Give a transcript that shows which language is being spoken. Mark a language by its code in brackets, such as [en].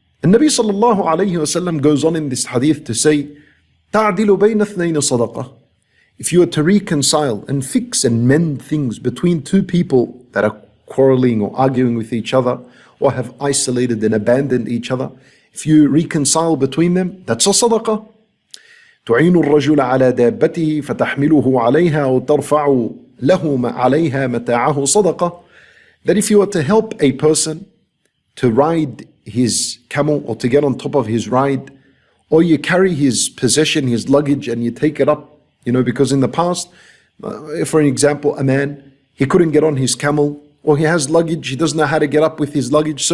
[en] And Nabi sallallahu alayhi wasallam goes on in this hadith to say, [ar] تَعْدِلُ بَيْنَ اثْنَيْنِ صَدَقَةً. [en] If you were to reconcile and fix and mend things between two people that are quarreling or arguing with each other or have isolated and abandoned each other, if you reconcile between them, that's a sadaqah. [ar] تعين الرجل على دابته فتحمله عليها وترفع له عليها متاعه صدقة. [en] That if you were to help a person to ride his camel or to get on top of his ride, or you carry his possession, his luggage, and you take it up, because in the past, for an example, a man, he couldn't get on his camel, or he has luggage, he doesn't know how to get up with his luggage.